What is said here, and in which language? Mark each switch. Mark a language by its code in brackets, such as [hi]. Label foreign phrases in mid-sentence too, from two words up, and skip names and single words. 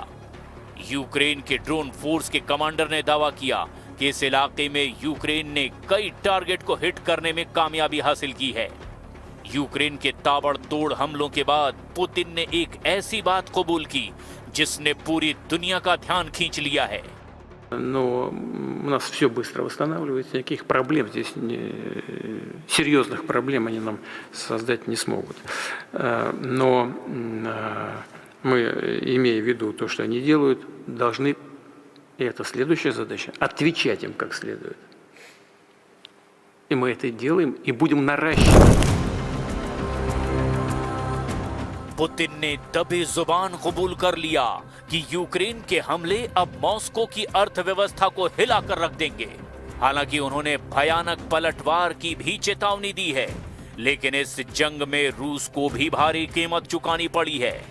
[hi] यूक्रेन के ड्रोन फोर्स के कमांडर ने दावा किया कि इस इलाके में यूक्रेन ने कई टारगेट को हिट करने में कामयाबी हासिल की है। यूक्रेन के ताबड़तोड़ हमलों के बाद पुतिन ने एक ऐसी बात कबूल की जिसने पूरी दुनिया का ध्यान खींच लिया है। [ru] Но у нас все быстро восстанавливается, никаких проблем здесь, серьезных проблем они нам создать не смогут. Но мы, имея в виду то, что они делают, должны, и это следующая задача, отвечать им как следует. И мы это делаем и будем наращивать. [hi] पुतिन ने दबे जुबान कबूल कर लिया कि यूक्रेन के हमले अब मॉस्को की अर्थव्यवस्था को हिलाकर रख देंगे। हालांकि उन्होंने भयानक पलटवार की भी चेतावनी दी है, लेकिन इस जंग में रूस को भी भारी कीमत चुकानी पड़ी है।